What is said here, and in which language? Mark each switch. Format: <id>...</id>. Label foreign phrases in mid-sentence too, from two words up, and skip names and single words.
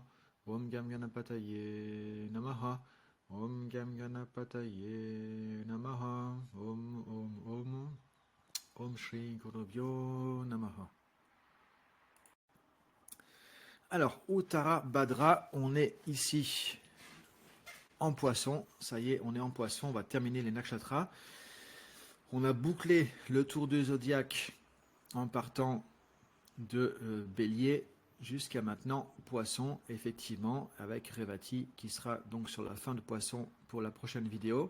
<sa>Om Gam Ganapataye Namaha. Om Gam Ganapataye Namaha. Om Om Om. Om Shri Gurubhyo Namaha.</sa> <fr>Alors, Uttara Bhadra, on est ici en poisson. Ça y est, on est en poisson. On va terminer les nakshatras. On a bouclé le tour du zodiaque en partant de Bélier jusqu'à maintenant Poisson, effectivement, avec Revati qui sera donc sur la fin de Poisson pour la prochaine vidéo.</fr>